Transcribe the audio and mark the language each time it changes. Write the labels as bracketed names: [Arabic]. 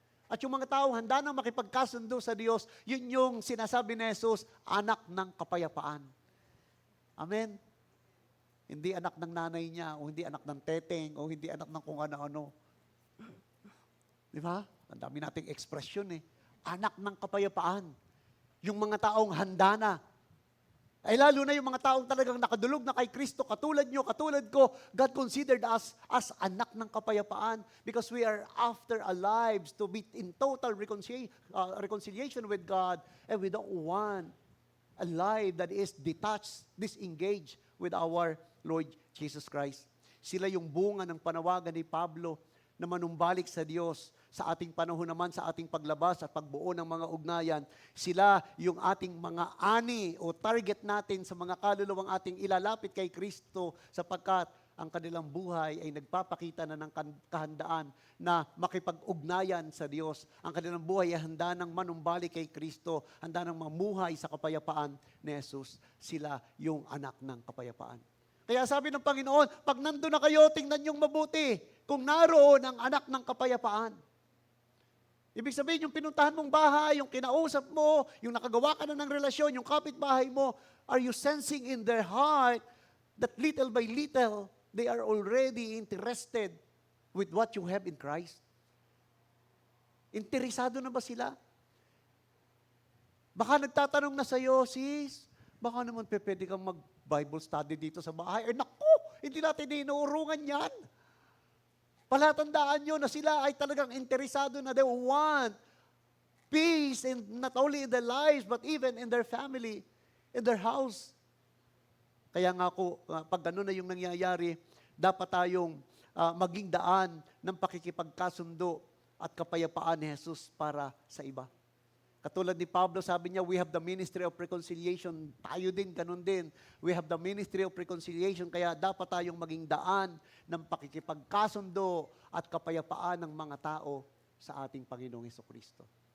[Filipino] At yung mga tao handa nang makipagkasundo sa Diyos, yun yung sinasabi ni Jesus, anak ng kapayapaan. Amen? Hindi anak ng nanay niya, o hindi anak ng teteng, o hindi anak ng kung ano-ano. Di ba? Ang dami nating ekspresyon eh. Anak ng kapayapaan. Yung mga taong handa na. Ay lalo na yung mga taong talagang nakadulog na kay Kristo, katulad nyo, katulad ko, [English] God considered us as [Filipino] anak ng kapayapaan [English] because we are after our lives to be in total reconciliation with God, and we don't want a life that is detached, disengaged with our Lord Jesus Christ. [Filipino] Sila yung bunga ng panawagan ni Pablo na manumbalik sa Diyos. Sa ating panahon naman, sa ating paglabas at pagbuo ng mga ugnayan, sila yung ating mga ani o target natin sa mga kaluluwang ating ilalapit kay Kristo, sapagkat ang kanilang buhay ay nagpapakita na ng kahandaan na makipag-ugnayan sa Diyos. Ang kanilang buhay ay handa ng manumbalik kay Kristo, handa ng mamuhay sa kapayapaan ni Jesus. Sila yung anak ng kapayapaan. Kaya sabi ng Panginoon, pag nandun na kayo, tingnan niyong mabuti kung naroon ang anak ng kapayapaan. Ibig sabihin, yung pinuntahan mong bahay, yung kinausap mo, yung nakagawa ka na ng relasyon, yung kapitbahay mo, [English] are you sensing in their heart that little by little, they are already interested with what you have in Christ? [Filipino] Interesado na ba sila? Baka nagtatanong na sa'yo, sis, baka naman pwede kang mag-Bible study dito sa bahay. Naku, hindi natin inuurungan yan. Palatandaan nyo na sila ay talagang interesado na [English] they want peace, and not only in their lives, but even in their family, in their house. [Filipino] Kaya nga ako, pag gano'n na yung nangyayari, dapat tayong maging daan ng pakikipagkasundo at kapayapaan ni Jesus para sa iba. Katulad ni Pablo, sabi niya, [English] we have the ministry of reconciliation. [Filipino] Tayo din, ganun din. [English] We have the ministry of reconciliation, [Filipino] kaya dapat tayong maging daan ng pakikipagkasundo at kapayapaan ng mga tao sa ating Panginoong Hesukristo.